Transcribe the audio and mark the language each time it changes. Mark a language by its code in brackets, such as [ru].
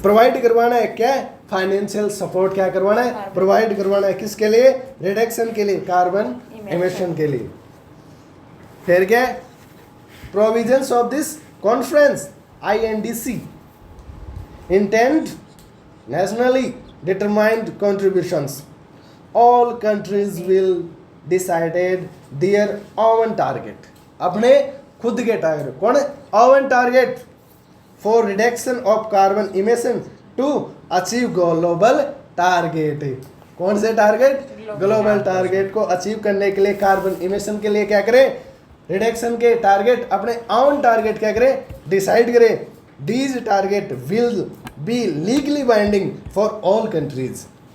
[hi] Provide करवाना है, क्या फाइनेंशियल सपोर्ट क्या करवाना है, प्रोवाइड करवाना है, किसके लिए, रिडक्शन के लिए, कार्बन इमिशन के लिए। फिर क्या, [en] Provisions of this conference INDC intend nationally determined contributions. All countries will decided their own target. [hi] अपने खुद के टारगेट, कौन है, [en] own target for reduction of carbon emission to achieve global target. [hi] कौन से टारगेट, ग्लोबल टारगेट को achieve करने के लिए, कार्बन इमिशन के लिए क्या करें, रिडक्शन के टारगेट, अपने ओन टारगेट क्या करें, डिसाइड करें। [en] these target will be legally binding for all countries.